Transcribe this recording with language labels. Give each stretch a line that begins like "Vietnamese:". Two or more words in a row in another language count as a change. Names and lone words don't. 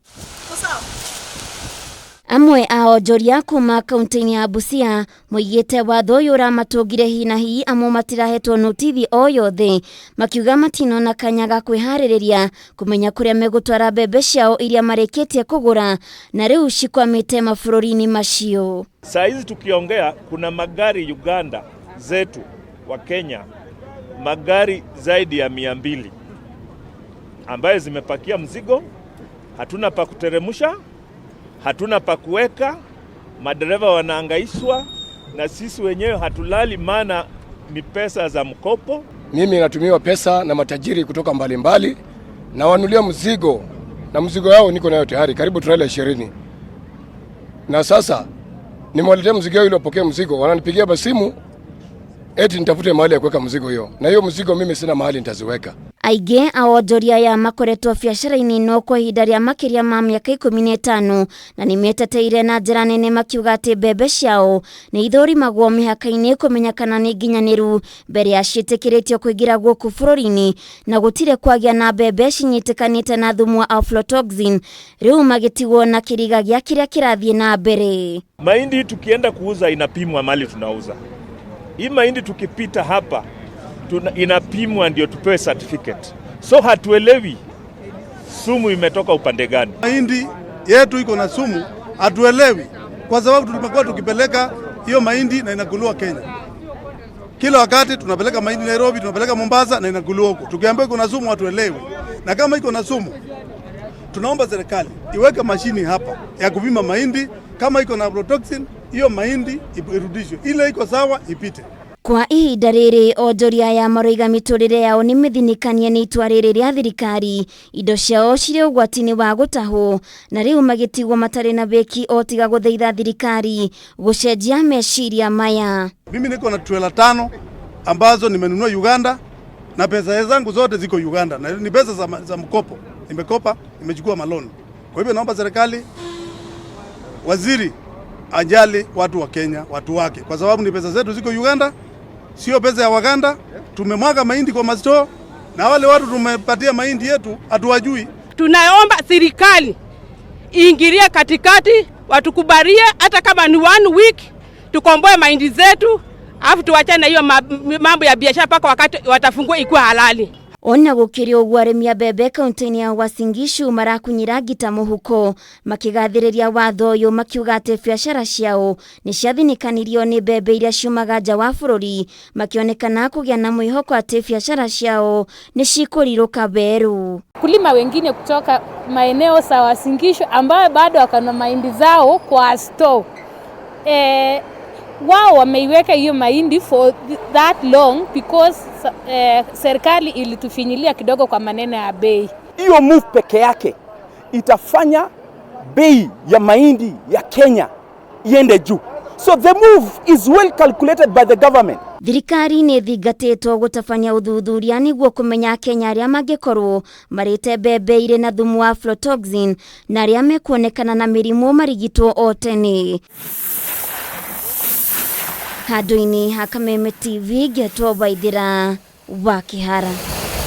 Kikuyu: Amwe a onjoria kuma kaunti-inĩ ya Busia moigĩte watho ũyũ ũramatũngire hi na hi amwe matirahetwo notithi o yothe, makiuga matinona kanya ga kwĩharĩrĩria kũmenya kũrĩa megũtwara mbembe ciao iria marĩkĩtie kũgũra na rĩu cikwamĩte mabũrũri-inĩ macio.
Swahili: Saa hizi tukiongea kuna magari Uganda zetu wa Kenya, magari zaidi ya 200 ambaye zimepakia mzigo, hatuna pa kuteremusha, hatuna pa kuweka, madereva wanaangaishwa na sisi wenyewe hatulali, maana ni pesa za mkopo. Mimi natumiwa pesa na matajiri kutoka mbalimbali na wanulia mzigo, na mzigo yao niko nayo tayari karibu trailer 20. Na sasa nimewaletea mzigo yao ili wapokee mzigo, wananipigia basimu eti nitafute mahali ya kuweka mzigo hiyo, na hiyo mzigo mimi sina mahali nitaziweka.
Kikuyu: Aingĩ a onjoria aya makoretwo biacara-inĩ no kwa ihinda rĩa makĩria ma mĩaka 15 na nĩmeteteire na njĩra nene makiuga atĩ mbembe ciao nĩ ithũrimagwo mĩhaka-inĩ kũmenya kana nĩ nginyanĩru mbere ya ciĩtĩkĩrĩtio kũingĩra gũkũ bũrũri-inĩ na gũtirĩ kwagĩa na mbembe cinyitĩkanĩte na thumu wa aflatoxin, rĩu magĩtigwo na kĩriga gĩa kĩrĩa kĩrathiĩ na mbere.
Swahili: Mahindi tukienda kuuza inapimwa mali tunauza. Hii mahindi tukipita hapa inapimwa ndio tupewe certificate. So hatuelewi sumu imetoka upande gani. Mahindi yetu iko na sumu, hatuelewi kwa sababu tumekuwa tukipeleka hiyo mahindi na inakuliwa Kenya. Kila wakati tunapeleka mahindi Nairobi, tunapeleka Mombasa na inakuliwa huko. Tukiambiwa iko na sumu hatuelewi. Na kama iko na sumu, tunaomba serikali iweke mashini hapa ya kupima mahindi, kama iko na aflatoxin hiyo mahindi irudishwe. Ile iko sawa ipite.
Kikuyu: Kwa ihinda rĩrĩ onjoria ya maroiga mĩtũrĩre yao nĩ mĩthinikanie nĩ itua rĩrĩ rĩa thirikari, indo ciao cirĩ ũgwati-inĩ wa gũtahwo na rĩu magĩtigwo matarĩ na beki o tiga gũthaitha thirikari gũcenjia meciria maya.
Swahili: Mimi niko na trailer 5 ambazo nimenunua Uganda na pesa zangu zote ziko Uganda na ni pesa za mkopo. Nimekopa, nimechukua maloni. Kwa hivyo naomba serikali, waziri ajali watu wa Kenya, watu wake, kwa sababu ni pesa zetu ziko Uganda, sio pesa ya Waganda. Tumemwaga mahindi kwa masto na wale watu tumepatia mahindi yetu hatuwajui. Tunaomba serikali iingilie katikati, watukubalie hata kama ni 1 week tukomboe mahindi zetu, afu tuachane na hiyo mambo ya biashara paka wakati watafungua ikuwa halali.
Kikuyu: Ona gũkĩrĩ ũguo arĩmi a mbembe kaunti-inĩ ya Uasin Gishu marakunyĩra ngita mũhuko makĩgathĩrĩria watho ũyũ makiuga atĩ biacara ciao nĩ ciathinikanirio nĩ mbembe iria ciumaga nja wa bũrũri, makĩonekana kũgĩa na mwĩhoko atĩ biacara ciao nĩ cikũrirũka beru.
Swahili: Kulima wengine kutoka maeneo za Uasin Gishu ambao bado wakana mahindi zao kwa store, wao wameiweka hiyo mahindi
English: for that long
Swahili: because serikali ilitufinyilia kidogo kwa maneno ya bei. Hiyo move peke yake itafanya bei ya mahindi ya Kenya iende juu.
English: So the move is well calculated by the government.
Kikuyu: Thirikari nĩ thingatĩtwo gũtabania ũthuthuria nĩguo kũmenya Kenya arĩa mangĩkorwo marĩte mbembe irĩ na thumu wa aflatoxin na arĩa mekuonekana na mĩrimũ marigitwo o tene. Handũ-inĩ ha Kameme TV, Getwo Waithĩra wa Kĩhara.